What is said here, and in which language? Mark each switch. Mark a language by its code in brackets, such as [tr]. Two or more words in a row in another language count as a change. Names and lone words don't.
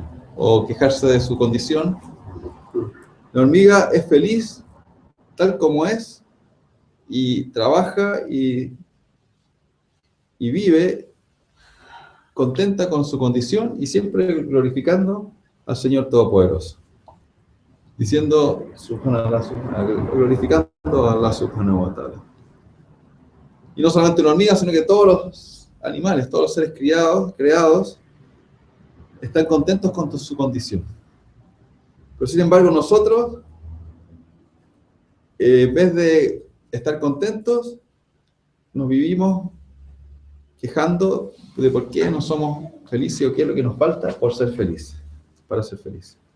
[es] ¿O quejarse de su condición? La hormiga es feliz tal como es y trabaja y vive contenta con su condición y siempre glorificando al Señor Todopoderoso. Diciendo, glorificando a [ar] الله سبحانه وتعالى. [es] Y no solamente una hormiga, sino que todos los animales, todos los seres creados, están contentos con su condición. Pero sin embargo nosotros, en vez de estar contentos, nos vivimos quejando de por qué no somos felices o qué es lo que nos falta por ser felices, para ser felices.